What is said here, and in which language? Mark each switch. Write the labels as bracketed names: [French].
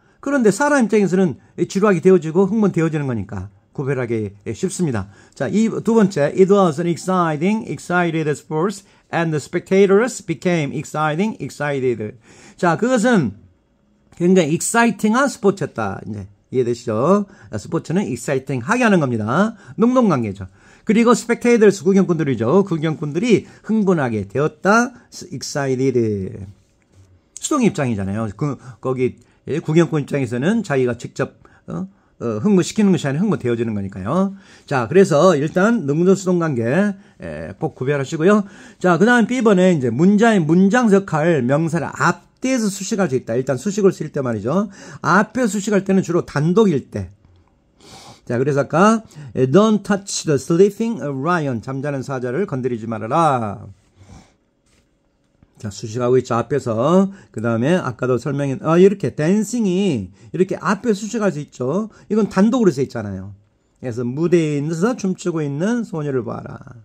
[Korean] 그런데 사람 입장에서는 지루하게 되어지고 흥분되어지는 거니까 구별하기 쉽습니다. 자, 이 두 번째, [English] it was an excited sports and the spectators became excited. [Korean] 자, 그것은 굉장히 exciting한 스포츠였다. 이제 이해되시죠? 스포츠는 exciting하게 하는 겁니다. 능동관계죠. 그리고 spectators 구경꾼들이죠. 구경꾼들이 흥분하게 되었다. excited. 수동 입장이잖아요. 거기 구경꾼 입장에서는 자기가 직접 흥분시키는 것이 아니라 흥분되어지는 거니까요. 자, 그래서 일단 능동수동 관계 꼭 구별하시고요. 자, 그 다음 B번에 이제 문장 역할 명사를 앞뒤에서 수식할 수 있다. 일단 수식을 쓸 때 말이죠. 앞에 수식할 때는 주로 단독일 때. 자, 그래서 아까 [English] Don't touch the sleeping lion. [Korean] 잠자는 사자를 건드리지 말아라. 자, 수식하고 있죠. 앞에서. 그 다음에 아까도 이렇게 댄싱이 이렇게 앞에 수식할 수 있죠. 이건 단독으로 써 있잖아요. 그래서 무대에 있어서 춤추고 있는 소녀를 봐라.